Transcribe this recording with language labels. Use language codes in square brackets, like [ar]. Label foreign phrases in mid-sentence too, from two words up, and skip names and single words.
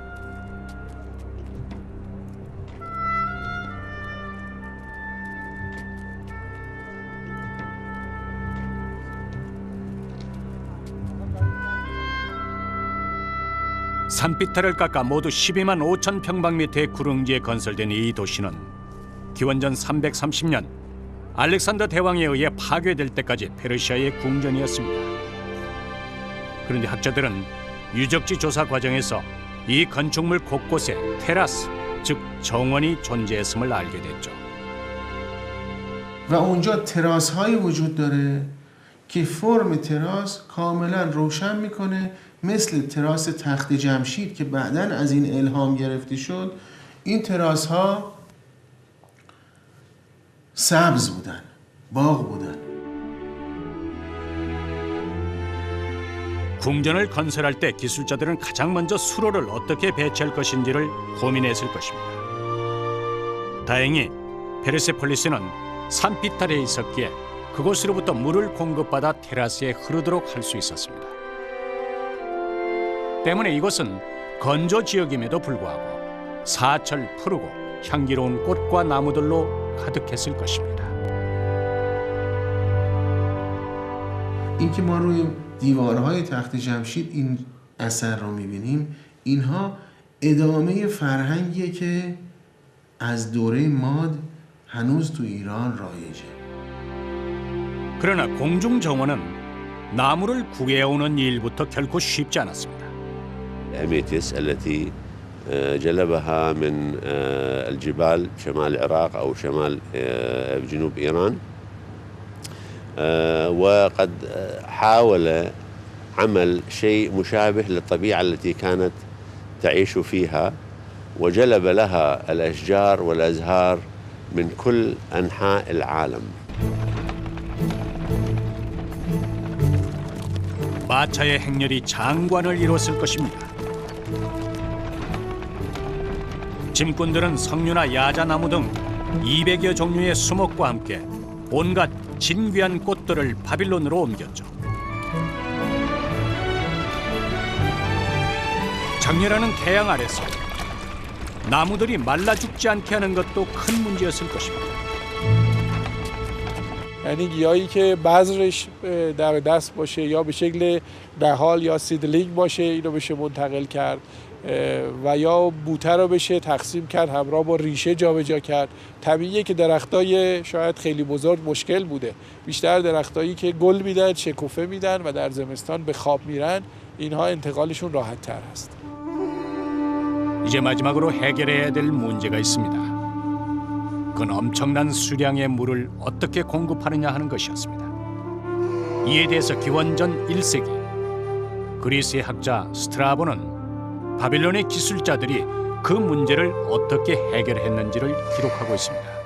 [ko] 산비탈을 깎아 모두 12만 5천 평방미터의 구릉지에 건설된 이 도시는 기원전 330년 알렉산더 대왕에 의해 파괴될 때까지 페르시아의 궁전이었습니다. 그런데 학자들은 유적지 조사 과정에서 이 건축물 곳곳에 테라스, 즉 정원이 존재했음을 알게 됐죠. [fa] و اونجا تراس هایی وجود داره که فرم تراس کاملا روشن میکنه مثل تراس تخت جمشید که بعداً از این الهام گرفته شد. این تراس ها سبز بودن، باغ بودن. [ko] 궁전을 건설할 때 기술자들은 가장 먼저 수로를 어떻게 배치할 것인지를 고민했을 것입니다. 다행히 페르세폴리스는 산비탈에 있었기에 그곳으로부터 물을 공급받아 테라스에 흐르도록 할 수 있었습니다. 때문에 이곳은 건조 지역임에도 불구하고 사철 푸르고 향기로운 꽃과 나무들로 가득했을 것입니다. [fa] این که ما روی دیوارهای تخت جمشید این اثر رو میبینیم، اینها ادامه فرهنگیه که از دوره ماد هنوز تو ایران رایجه. [ko] 그러나 공중 정원은 나무를 구해오는 일부터 결코 쉽지 않았습니다. [ar] أميتيس التي جلبها من الجبال شمال العراق أو شمال جنوب إيران، وقد حاول عمل شيء مشابه للطبيعة التي كانت تعيش فيها، وجلب لها الأشجار والأزهار من كل أنحاء العالم. [ko] 마차의 행렬이 장관을 이뤘을 것입니다. 짐꾼들은 석류나 야자나무 등 200여 종류의 수목과 함께 온갖 진귀한 꽃들을 바빌론으로 옮겼죠. 장렬하는 태양 아래서 나무들이 말라 죽지 않게 하는 것도 큰 문제였을 것입니다. [fa] یعنی گیاهی که بذرش در دست باشه یا به شکل نهال یا سیدلینگ باشه اینو بشه منتقل کرد و یا بوته رو بشه تقسیم کرد همراه با ریشه جابجا کرد. طبیعیه که درختای شاید خیلی بزرگ مشکل بوده، بیشتر درختایی که گل میدن، شکوفه میدن و در زمستان به خواب میرن، اینها انتقالشون راحت تر هست. [ko] 이제 마지막으로 해결해야 될 문제가 있습니다. 그건 엄청난 수량의 물을 어떻게 공급하느냐 하는 것이었습니다. 이에 대해서 기원전 1세기 그리스의 학자 스트라보는 바빌론의 기술자들이 그 문제를 어떻게 해결했는지를 기록하고 있습니다.